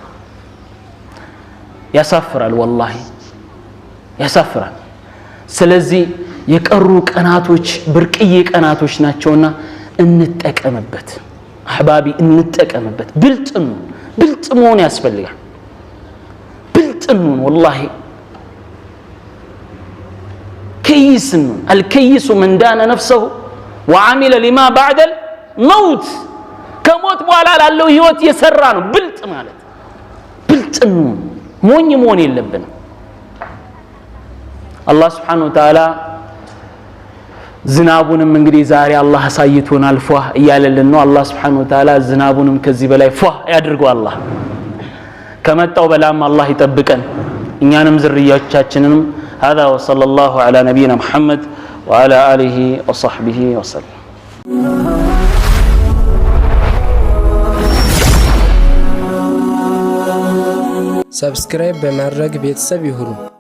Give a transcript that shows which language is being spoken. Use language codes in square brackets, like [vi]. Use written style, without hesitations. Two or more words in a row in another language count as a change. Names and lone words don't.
[am] ያሳፍራል ወላሂ ያሳፍራል ስለዚህ የቀሩ ቀናቶች ብርቅዬ ቀናቶች ናቸውና እንጠቀምበት አህባቢ እንጠቀምበት ብልጥ መሆን ያስፈልጋል ብልጥኑ ወላሂ ከይስኑ [ar] الكيس من دان نفسه وعمل لما بعد الموت [am] ከሞት በኋላ ላለው ህይወት የሰራ ነው ብልጥ ማለት ብልጥኑ ሞኝ መሆን የለብንም አላህ [ar] سبحانه وتعالى [am] ዝናቡንም እንግዲህ ዛሬ አላህ አሳይቶናል ፏ እያለልን ነው አላህ [ar] سبحانه وتعالى [am] ዝናቡንም ከዚህ በላይ ፏ ያድርገው አላህ ከመጣው በላም አላህ ይጠብቀን እኛንም ዝርያዎቻችንንም [ar] هذا وصلى الله على نبينا محمد وعلى آله وصحبه وسلم [am] ሰብስክራይብ በማድረግ ቤተሰብ ይሁኑ